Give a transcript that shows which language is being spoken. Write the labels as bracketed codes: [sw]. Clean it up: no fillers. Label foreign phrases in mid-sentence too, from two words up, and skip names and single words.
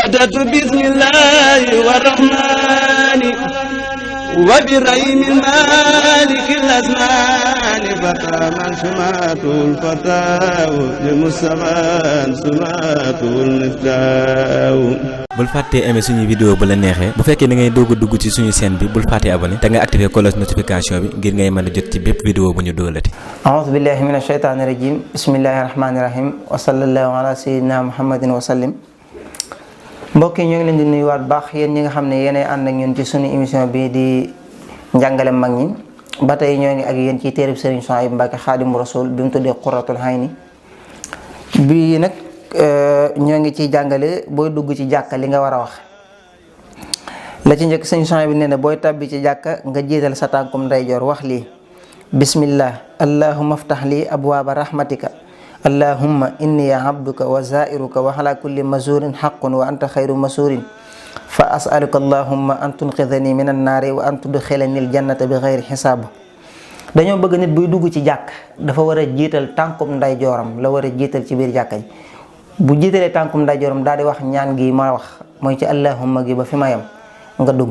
[ar] بدأت بسم الله والرحمن وبرحيم المالك الأزمان فتى من سماته الفتاة لمصطفى سماته المفتاح. [wo] bul fàttee aimer suñu vidéo bu la neexee bu fekkee da ngay doog a dugg ci suñu chaîne bi bul fàttee abonné te nga activer [fr] cloche notification [wo] bi ngir ngay mën a jot ci bépp vidéo bu ñu doolati. [ar] أعوذ بالله من الشيطان الرجيم بسم الله الرحمن الرحيم وصلى الله على سيدنا محمد وسلم. [wo] mbokk yi ñu ngi leen di nuyuwaat baax yéen ñi nga xam ne yéenay ànd ak ñun ci suñu émission bi di njàngale mag ñi ba tey ñoo ngi ak yéen ci téereb Serigne Souhaïbou Mbacké Khadimu Rasul bi mu tuddee Qurratul Hayni bii nag ñoo ngi ciy jàngale booy dugg ci jàkka li nga war a wax. la ci njëkk Serigne Souhaïbou bi nee na booy tabbi ci jàkka nga jiital sa tànkum ndeyjoor wax lii bismillah [ar] اللهم افتح لي أبواب رحمتك اللهم إني عبدك وزائرك وعلى كل مزور حق وأنت خير مزور فأسألك اللهم أن تنقذني من النار وأن تدخلني الجنة بغير حساب. [wo] dañoo bëgg nit buy dugg ci jàkk dafa war a jiital tànkum ndeyjooram la war a jiital ci biir jàkka ji bu jiitalee tànkum ndeyjooram daal di wax ñaan gi ma wax mooy ci allahumma gi ba fi ma yem nga dugg.